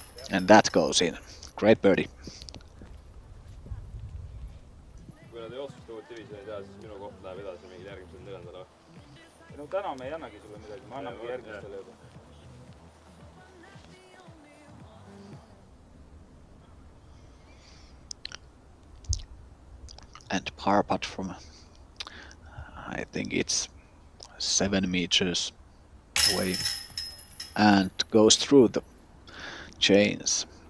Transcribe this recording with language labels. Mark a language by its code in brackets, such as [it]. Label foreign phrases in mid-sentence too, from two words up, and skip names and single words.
[en] And that goes in. Great birdie. [et] Kui nad ei otsustavad divisjoni teha, siis minu koht läheb edasi mingil järgmisel neljandal. No täna me ei annagi sulle midagi, me annamegi järgmistele juba. [en] And par putt from, I think it's 7 meters away, and goes through the chains.